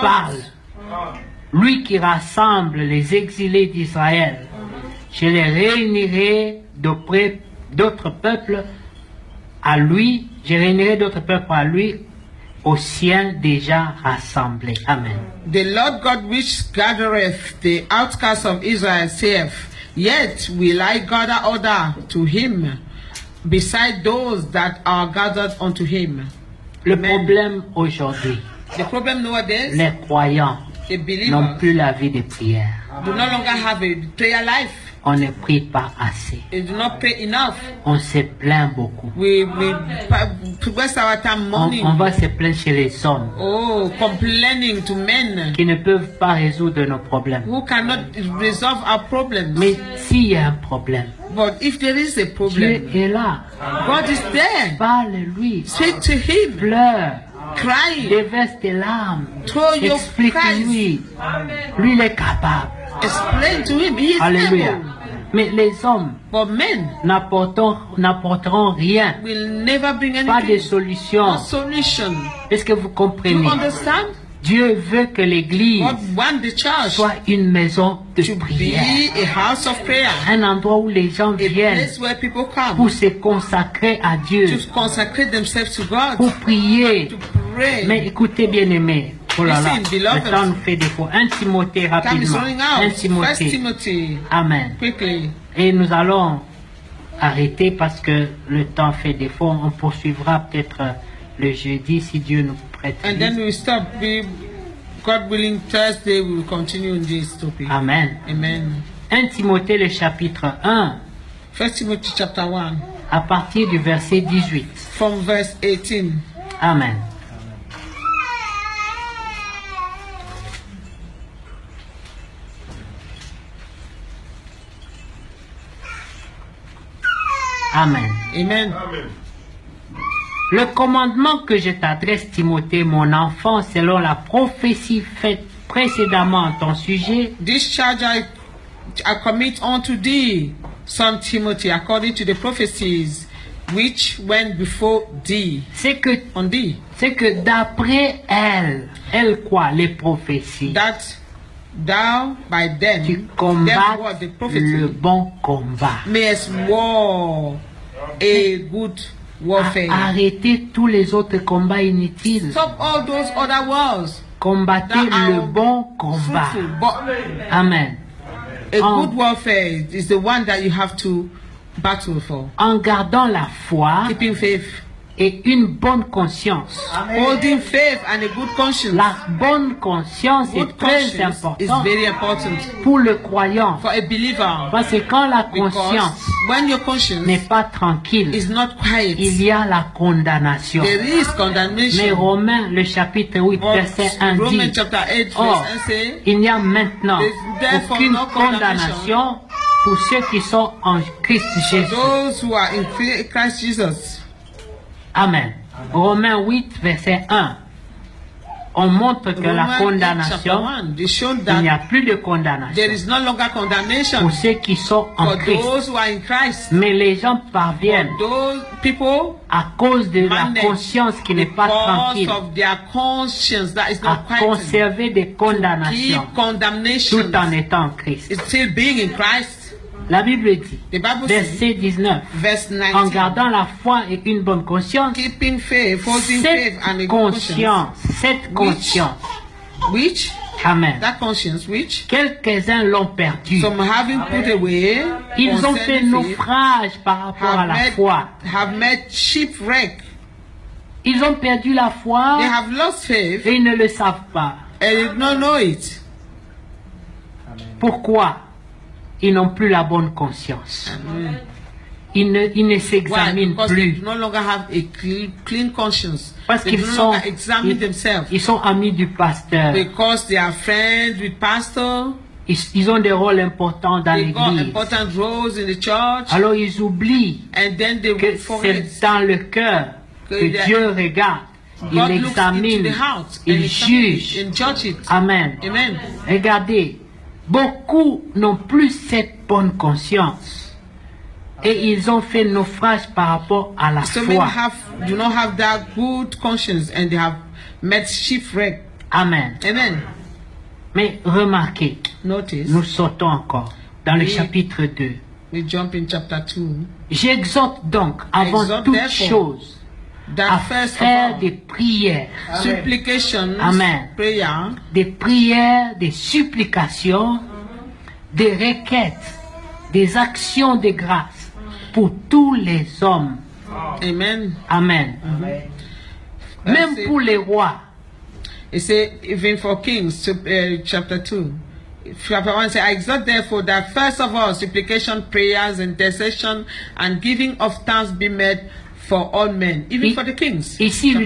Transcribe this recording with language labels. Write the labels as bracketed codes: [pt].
[fr] parle. Lui qui rassemble les exilés d'Israël. Je les réunirai d'auprès d'autres peuples à lui. Je réunirai d'autres peuples à lui, aux siens déjà rassemblés. Amen. [en] The Lord God which gathereth the outcasts of Israel saith, Yet will I gather other to him, beside those that are gathered unto him. [fr] Le Amen. problème aujourd'hui, [en] The problem nowadays, [fr] les croyants [en] the [fr] n'ont plus la vie de prière. [en] do no longer have a prayer life. [fr] On ne prie pas assez. [en] They do not pray enough. [fr] On se plaint beaucoup. [en] We waste our time mourning. [fr] On va se plaindre chez les hommes [en] Oh, complaining to men [fr] qui ne peuvent pas résoudre nos problèmes. [en] who cannot resolve our problems. [fr] Mais s'il y a un problème, [en] But if there is a [fr] Dieu [en] problem, [fr] est là. [en] God is there. [fr] Parle-lui. [en] Speak to him. [fr] Pleure. [en] Cry. [fr] Déverse tes larmes. [en] Throw your [fr] Explique-lui. Lui, il est capable. [en] Explain to him. He is [fr] Alléluia. [en] able. [fr] Mais les hommes [en] But men [fr] n'apporteront rien. [en] will never bring [fr] Pas de [en] anything. [fr] solution. [en] No solution. [fr] Est-ce que vous [en] You [fr] comprenez? [en] understand? [fr] Dieu veut que l'église [en] God wants the church [fr] soit une maison de [en] to [fr] prière. [en] be a house of prayer. [fr] Un endroit où les gens [en] A [fr] viennent [en] place where people come [fr] pour se consacrer à Dieu, [en] to consecrate themselves to God, [fr] pour prier. [en] to pray. [fr] Mais écoutez bien aimé, oh là là, [en] Listen, beloved. [fr] le temps nous fait défaut. 1 Timothée [en] Time is [fr] rapidement. [en] running [fr] 1 [en] out. First [fr] Timothée. [en] Timothy, Amen. quickly. [fr] Et nous allons arrêter parce que le temps fait défaut. On poursuivra peut-être le jeudi si Dieu nous prête. [en] And then we stop. God willing, Thursday we will continue on this topic. Amen. Amen. [fr] 1 Timothée le chapitre 1 [en] First Timothy chapter 1, [fr] à partir du verset 18. [en] from verse 18. Amen. Amen. Amen. [fr] Le commandement que je t'adresse, Timothée, mon enfant, selon la prophétie faite précédemment en ton sujet, [en] This charge I commit unto thee, son Timothy, according to the prophecies which went before thee, [fr] c'est que [en] on thee, [fr] d'après elle quoi, les prophéties, [en] that thou by them, [fr] tu [en] them [fr] combattes [en] what the [fr] le [en] prophecy, [fr] bon combat. [en] mayest war a good warfare. [fr] Arrêtez tous les autres combats inutiles. [en] Stop all those other wars. [fr] Combattez [en] that are [fr] le bon combat. [en] fruitful, but Amen. a [fr] En- [en] good warfare is the one that you have to battle for. [fr] En gardant la foi, [en] Keeping faith, [fr] et une bonne conscience. [en] Holding faith and a good conscience. [fr] La bonne conscience est [en] Good [fr] très [en] conscience is [fr] importante [en] very important [fr] pour le croyant. [en] for a believer. [fr] Parce que quand la [en] Because [fr] conscience [en] when your conscience [fr] n'est pas tranquille, [en] is not quiet, [fr] il y a la condamnation. [en] there is [fr] Mais [en] condemnation. [fr] Romains, le chapitre 8, [en] But [fr] verset 1 [en] Romans [fr] dit, [en] chapter 8 [fr] Or, [en] verse 1 say, [fr] il n'y a maintenant [en] There's therefore [fr] aucune [en] no condemnation [fr] condamnation pour ceux qui sont en Christ Jésus. [en] those who are in Christ Jesus. [fr] Amen. Romains 8, verset 1. On montre que la [en] Romans 8 chapter [fr] condamnation, [en] 1, they show [fr] il n'y a [en] that [fr] plus de [en] there [fr] condamnation [en] is no longer condemnation [fr] pour ceux qui sont en [en] for [fr] Christ. [en] those who are in Christ. [fr] Mais les gens parviennent [en] Those people, [fr] à cause de la [en] manage [fr] conscience qui n'est pas [en] because [fr] tranquille, [en] of their conscience that is [fr] à [en] not quiet, [fr] conserver des condamnations [en] keep condemnation, [fr] tout en étant en Christ. [en] it's still being in Christ. [fr] La Bible dit, [en] The Bible says, [fr] verset 19, [en] verse [fr] en [en] 19, [fr] gardant la foi et une bonne conscience, [en] keeping faith, holding faith and a [fr] cette [en] good conscience, [fr] conscience, [en] which, amen, that conscience which, [fr] quelques-uns l'ont perdu. [en] some having put away, [fr] Ils ont fait [en] concerning faith, [fr] naufrage par rapport à la foi. [en] have made shipwreck. [fr] Ils ont perdu la foi [en] They have lost faith [fr] et ils ne le savent pas. [en] and they did not know it. [fr] Pourquoi? Ils n'ont plus la bonne conscience. Ils ne [en] Why? [fr] s'examinent [en] Because they [fr] plus. [en] do no longer have a clean conscience. [fr] Parce [en] They [fr] qu'ils [en] do no [fr] sont, [en] longer examine themselves. [fr] ils sont amis du pasteur. [en] Because they are friends with pastor. [fr] Ils ont des rôles importants dans [en] They got [fr] l'église. [en] important roles in the church. [fr] Alors ils oublient [en] And then they [fr] que [en] will forget. [fr] c'est dans le cœur que Dieu regarde. Il [en] God looks into [fr] examine, [en] the heart and [fr] il [en] examines [fr] juge. [en] and judge it. Amen. Amen. [fr] Regardez, beaucoup n'ont plus cette bonne conscience. Et ils ont fait naufrage par rapport à la [en] So many [fr] foi. [en] do not have that good conscience and they have met shipwreck. Amen. Amen. [fr] Mais remarquez, [en] Notice, [fr] nous sautons encore dans le Oui. chapitre 2. [en] we jump in chapter 2. [fr] J'exhorte donc, avant [en] Exhorte [fr] toute [en] therefore [fr] chose, à [en] That first of [fr] faire [en] all, [fr] des prières, [en] supplications, Amen. prayer, [fr] des supplications, des requêtes, des actions de grâce pour tous les hommes. [en] amen. [fr] Amen. Même [en] That's it. [fr] pour les rois. [en] It says, even for kings, chapter 2. Chapter 1 says, I exhort therefore that first of all, supplication, prayers, intercession, and giving of thanks be made for all men, even for the kings. [fr] Ici, il lui